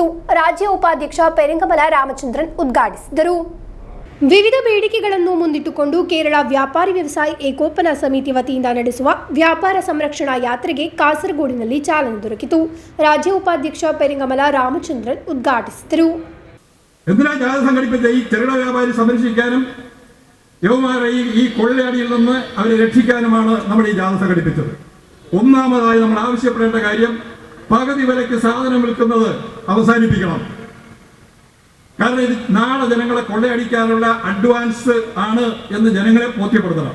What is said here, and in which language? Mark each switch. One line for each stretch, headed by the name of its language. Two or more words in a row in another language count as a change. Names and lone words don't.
Kannada: ರಾಜ್ಯ ಉಪಾಧ್ಯಕ್ಷ ಪೆರಿಂಗಮಲ ರಾಮಚಂದ್ರನ್ ಉದ್ಘಾಟಿಸಿದರು. ವಿವಿಧ ಬೇಡಿಕೆಗಳನ್ನು ಮುಂದಿಟ್ಟುಕೊಂಡು ಕೇರಳ ವ್ಯಾಪಾರಿ ವ್ಯವಸಾಯಿ ಏಕೋಪನ ಸಮಿತಿ ವತಿಯಿಂದ ನಡೆಸುವ ವ್ಯಾಪಾರ ಸಂರಕ್ಷಣಾ ಯಾತ್ರೆಗೆ ಕಾಸರಗೋಡಿನಲ್ಲಿ ಚಾಲನೆ ದೊರಕಿತು. ರಾಜ್ಯ ಉಪಾಧ್ಯಕ್ಷ ಪೆರಿಂಗಮಲ ರಾಮಚಂದ್ರನ್ ಉದ್ಘಾಟಿಸಿದರು.
Malayalam: എന്തിനാ ജാഥ സംഘടിപ്പിച്ച ഈ ചെറുകിട വ്യാപാരി സംരക്ഷിക്കാനും യുവമാരെ ഈ കൊള്ളയടിയിൽ നിന്ന് അവരെ രക്ഷിക്കാനുമാണ് നമ്മൾ ഈ ജാഥ സംഘടിപ്പിച്ചത്. ഒന്നാമതായി നമ്മൾ ആവശ്യപ്പെടേണ്ട കാര്യം പകുതി വിലയ്ക്ക് സാധനം വിൽക്കുന്നത് അവസാനിപ്പിക്കണം. കാരണം ഇത് നാളെ ജനങ്ങളെ കൊള്ളയടിക്കാനുള്ള അഡ്വാൻസ് ആണ് എന്ന് ജനങ്ങളെ ബോധ്യപ്പെടുത്തണം.